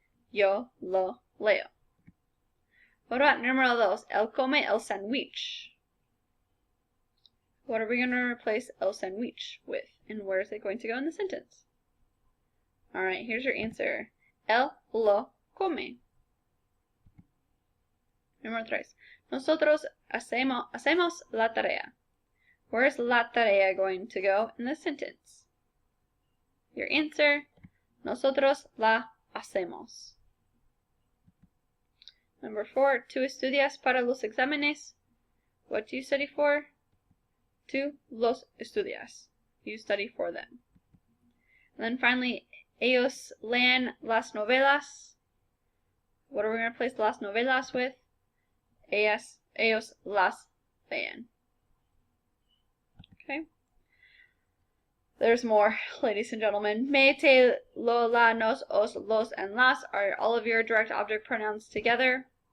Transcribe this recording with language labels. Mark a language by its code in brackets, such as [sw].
[es] Yo lo leo. [en] What about [es] número dos? Él come el sándwich. [en] What are we going to replace el sándwich with, and where is it going to go in the sentence? Alright, here's your answer. [es] Él lo come. Número tres. Nosotros hacemos la tarea. [en] Where's la tarea going to go in the sentence? Your answer, [es] nosotros la hacemos. [en] Number four, [es] tú estudias para los exámenes. [en] What do you study for? [es] Tú los estudias. [en] You study for them. And then finally, [es] ellos leen las novelas. [en] What are we going to replace las novelas with? [es] Ellos las leen. [en] Okay. There's more, ladies and gentlemen. Me, te, lo, la, nos, os, los, and las are all of your direct object pronouns together.